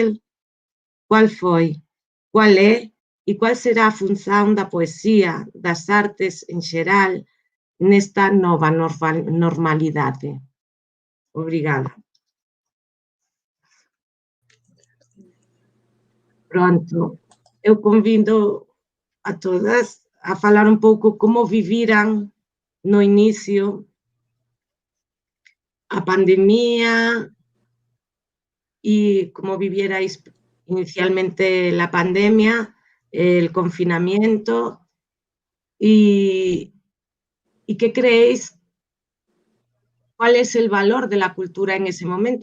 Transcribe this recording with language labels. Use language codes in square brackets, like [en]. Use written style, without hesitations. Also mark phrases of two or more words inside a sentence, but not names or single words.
[gl] Cual foi, cual é e cual será a función da poesía, das artes en xeral, nesta nova normalidade? Obrigada. Pronto, eu convido a todas a falar un pouco como viviran no inicio [es] a pandemia y cómo vivierais inicialmente la pandemia, el confinamiento y qué creéis, cuál es el valor de la cultura en ese momento.